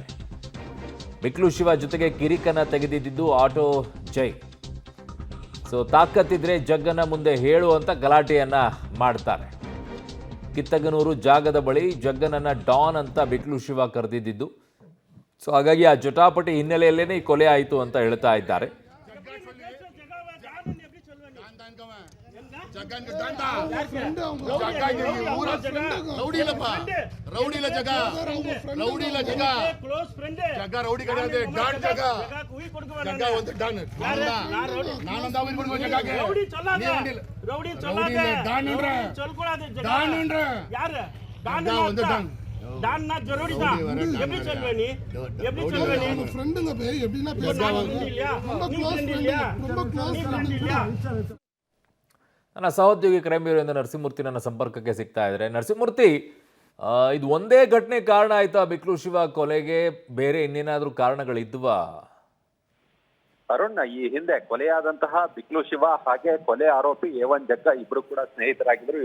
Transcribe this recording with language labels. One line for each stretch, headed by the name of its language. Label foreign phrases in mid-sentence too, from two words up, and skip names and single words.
Kannada: ಬಿಕ್ಲು ಶಿವ ಜೊತೆಗೆ ಕಿರಿಕನ ತೆಗೆದಿದ್ದು ಆಟೋ ಜೈ. ಸೊ ತಾಕತ್ತಿದ್ರೆ ಜಗ್ಗನ ಮುಂದೆ ಹೇಳುವಂತ ಗಲಾಟೆಯನ್ನ ಮಾಡ್ತಾರೆ. ಕಿತ್ತಗನೂರು ಜಾಗದ ಬಳಿ ಜಗ್ಗನನ್ನ ಡಾನ್ ಅಂತ ಬಿಕ್ಲು ಶಿವ ಕರೆದಿದ್ದು. ಸೊ ಹಾಗಾಗಿ ಆ ಜಟಾಪಟಿ ಹಿನ್ನೆಲೆಯಲ್ಲೇನೆ ಈ ಕೊಲೆ ಆಯಿತು ಅಂತ ಹೇಳ್ತಾ ಇದ್ದಾರೆ.
Tamil: ரவுடி இல்லப்பா ரவுடி இல்ல ஜக ரவுடி இல்ல ஜக
English: close friend
Tamil: ஜக ரவுடி கிடையாது டான் ஜக ஜக வந்து டான் நானும் தான் உயிர் கொடுக்க ஜகக்கு ரவுடி சொல்லாத ரவுடி சொல்லாத டான்ன்ற சொல்கூடாது டான்ன்ற யாரு டான் வந்து டான் டான் நான் ஜரோடி தான் எப்படி சொல்வே நீ எப்படி சொல்வே நீ நம்ம ஃப்ரெண்டுங்க பே எப்படினா பேசுவாங்க இல்லையா ரொம்ப
English: close friend
Tamil: இல்லையா
Kannada: ನನ್ನ ಸಹೋದ್ಯೋಗಿ ಕ್ರೈಮ್ ಬ್ಯೂರೋಯಿಂದ ನರಸಿಂಹಮೂರ್ತಿ ನನ್ನ ಸಂಪರ್ಕಕ್ಕೆ ಸಿಗ್ತಾ ಇದ್ದಾರೆ. ನರಸಿಂಹಮೂರ್ತಿ, ಇದು ಒಂದೇ ಘಟನೆ ಕಾರಣ ಆಯ್ತಾ ಬಿಕ್ಲು ಶಿವ ಕೊಲೆಗೆ? ಬೇರೆ ಇನ್ನೇನಾದ್ರೂ ಕಾರಣಗಳಿದ್ವಾ? ಅರುಣ್, ಈ ಹಿಂದೆ ಕೊಲೆಯಾದಂತಹ ಬಿಕ್ಲು ಶಿವ ಹಾಗೆ ಕೊಲೆ ಆರೋಪಿ A1 ಜಗ್ಗ ಇಬ್ರು ಕೂಡ ಸ್ನೇಹಿತರಾಗಿದ್ರು.